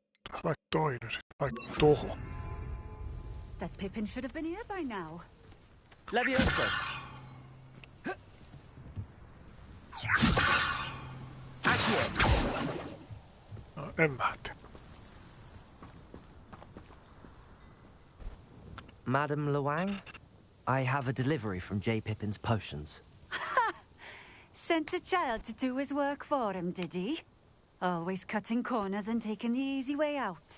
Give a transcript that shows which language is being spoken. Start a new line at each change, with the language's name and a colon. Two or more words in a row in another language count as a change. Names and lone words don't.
Finnish: Vaikka toinen sit, vaikka toho.
English: That Pippin should have been here by now. Leviosa.
Finnish: No, en mä tiedä.
English: Madam Luang, I have a delivery from J. Pippin's potions. Sent a child to do his work for him, did he? Always cutting corners and taking the easy way out.